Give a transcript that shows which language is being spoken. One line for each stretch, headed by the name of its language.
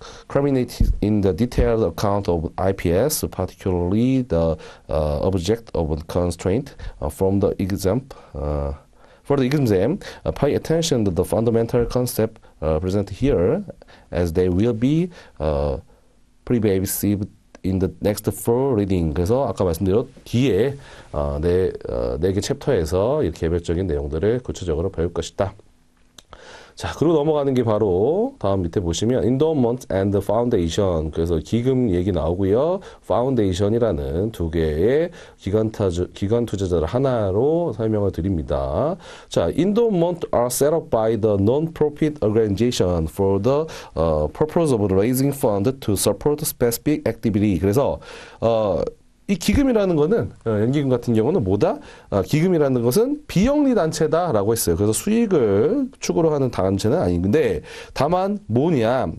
English: Culminated in the detailed account of IPS, particularly the object of constraint from the exam. For the exam, pay attention to the fundamental concept presented here, as they will be pervasive in the next four reading.
Korean: 그래서 아까 말씀드린 뒤에 네 개 챕터에서 이 개별적인 내용들을 구체적으로 배울 것이다. 자, 그리고 넘어가는 게 바로 다음 밑에 보시면 Endowment and Foundation. 그래서 기금 얘기 나오고요. Foundation이라는 두 개의 기관 투자자를 하나로 설명을 드립니다.
English: 자, Endowment are set up by the non-profit organization for the purpose of raising fund to support specific activity.
Korean: 그래서 이 기금이라는 거는 연기금 같은 경우는 뭐다? 기금이라는 것은 비영리 단체다라고 했어요. 그래서 수익을 추구로 하는 단체는 아닌데 다만 뭐냐?